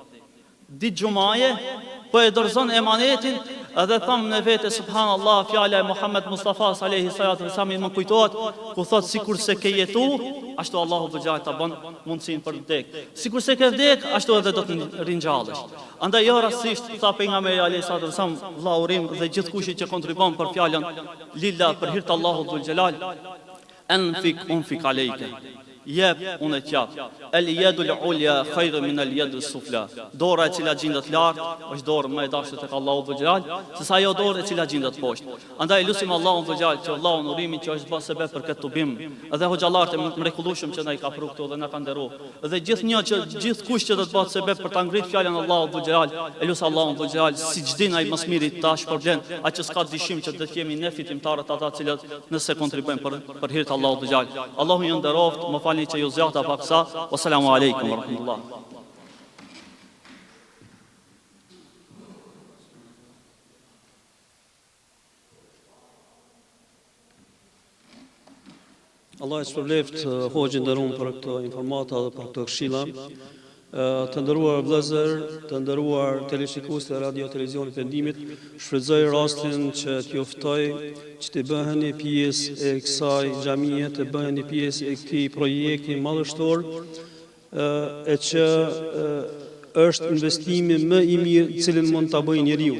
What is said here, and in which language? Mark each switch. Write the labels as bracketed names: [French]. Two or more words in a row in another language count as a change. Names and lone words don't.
[Albanian] Ditë xumaje po e dorëzon emanetin, edhe thamë në vete subhanallah, fjala e Muhammed Mustafa [Arabic] صلى الله عليه وسلم [Albanian] më kujtohet ku thot sikur se ke jetu, ashtu Allahu do gjallë ta bën mundsinë për vdek. Sikur se ke vdek, ashtu edhe do të ringjallesh. Andaj jo rastisht tha pejgamberi [Arabic] عليه وسلم, [Albanian] vlla Urim dhe gjithkush që kontribon për fjalën lilla për hir të Allahut [Arabic] ذو الجلال, أنفق عليك. [Albanian] Jep, unë e qap. [Arabic] اليد العليا خير من اليد السفلى. [Albanian] Dora e cila gjendet lart është dorë më e dashur tek Allahu [Arabic] ذو الجلال, [Albanian] sesa ajo dorë e cila gjendet poshtë. Andaj lutim Allahun [Arabic] ذو الجلال [Albanian] që Allahun Urimin që është bërë sebeb për këtë tubim, edhe hoxhallarët e mrekullueshëm që na i ka pru këtu dhe na kanë nderuar, dhe gjithkush që do të bëhet sebeb për ta ngritur fjalën Allahu [Arabic] ذو الجلال, [Albanian] e lut Allahun [Arabic] ذو الجلال [Albanian] siç din ai më smiri ta shpërblen, aq që s'ka dyshim që do të jemi ne fitimtarët ata të cilët nëse kontribojmë për hir të Allahut [Arabic] ذو الجلال. [Albanian] Allahu ju nderoft, më falni që ju zjata paksa. [Arabic] والسلام عليكم ورحمة الله. [Albanian] Allah e shpërbleft hoxhin nderuar për këtë informata dhe për këtë këshilla. Të nderuar vëllezër, të nderuar televizionistë të radio televizionit Pendimit, shfrytëzoj rastin që t'ju ftoj që të bëheni pjesë e kësaj xhamie, të bëheni pjesë e këtij projekti madhështor, e që është investimi më i mirë cilin mund ta bëjë njeriu.